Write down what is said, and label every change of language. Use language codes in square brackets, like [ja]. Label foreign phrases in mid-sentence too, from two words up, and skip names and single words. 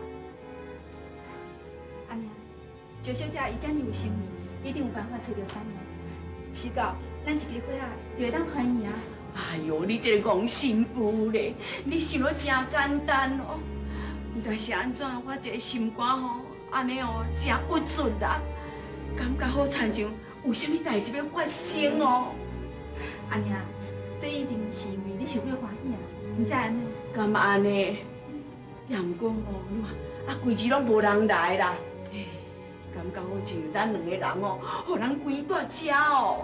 [nan] 安尼，赵小姐伊遮尔有心意，一定有办法找到三郎。是到咱一支火啊，就会当团圆啊！哎呦，你这个戆心妇咧，你想得真简单哦。但是安怎，我这个心肝吼，安尼哦，真郁卒啦，感觉好亲像有啥物代志要发生哦。安尼啊，这一定是因为你受到欢喜啊，毋才安尼。敢安尼？也毋过吼，你看啊，规日拢无人来啦。嘿，感觉好像咱两个人哦，互人关住遮哦。